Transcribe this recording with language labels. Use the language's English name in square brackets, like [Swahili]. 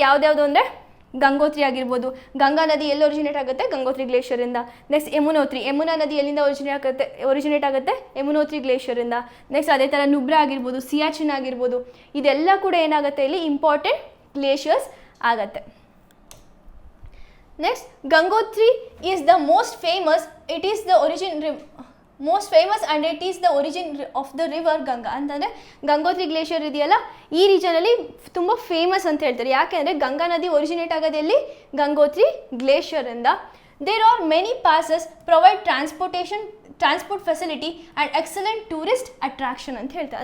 [Kannada] ಯಾವುದ್ಯಾವುದು ಅಂದರೆ ಗಂಗೋತ್ರಿ ಆಗಿರ್ಬೋದು, ಗಂಗಾ ನದಿ ಎಲ್ಲಿ ಒರಿಜಿನೇಟ್ ಆಗುತ್ತೆ, ಗಂಗೋತ್ರಿ ಗ್ಲೇಷಿಯರಿಂದ. ನೆಕ್ಸ್ಟ್ ಯಮುನೋತ್ರಿ, ಯಮುನಾ ನದಿ ಎಲ್ಲಿಂದ ಒರಿಜಿನೇಟ್ ಆಗುತ್ತೆ, ಯಮುನೋತ್ರಿ ಗ್ಲೇಷಿಯರಿಂದ. ನೆಕ್ಸ್ಟ್ ಅದೇ ಥರ ನುಬ್ರಾ ಆಗಿರ್ಬೋದು, ಸಿಯಾಚಿನ್ ಆಗಿರ್ಬೋದು, ಇದೆಲ್ಲ ಕೂಡ ಏನಾಗುತ್ತೆ ಇಲ್ಲಿ ಇಂಪಾರ್ಟೆಂಟ್ ಗ್ಲೇಷಿಯರ್ಸ್ ಆಗುತ್ತೆ. [English] Next, Gangotri is the most famous. It is the most famous and it is the origin of the river Ganga. [Kannada] ಅಂತಂದರೆ ಗಂಗೋತ್ರಿ ಗ್ಲೇಷಿಯರ್ ಇದೆಯಲ್ಲ ಈ ರೀಜನಲ್ಲಿ ತುಂಬ ಫೇಮಸ್ ಅಂತ ಹೇಳ್ತಾರೆ. ಯಾಕೆಂದರೆ ಗಂಗಾ ನದಿ originate ಆಗೋದೆಲ್ಲಿ, Gangotri ಗ್ಲೇಷಿಯರಿಂದ. [English] there are many passes provide transport facility and excellent tourist attraction [Kannada] ಅಂತ ಹೇಳ್ತಾರೆ.